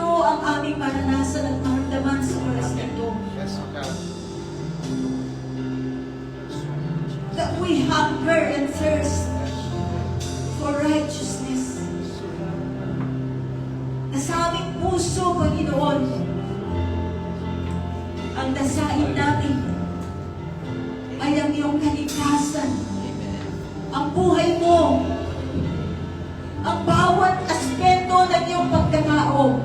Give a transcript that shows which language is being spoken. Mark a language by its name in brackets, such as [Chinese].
[Filipino] ang aming maranasan at maramdaman sa oras na ito. [English] Yes, O God. That we hunger and thirst for righteousness. [Filipino] Na sa aming puso, Panginoon, ang dasain natin ay ang iyong kaligtasan, ang buhay mo, ang bawat aspeto ng iyong pagkatao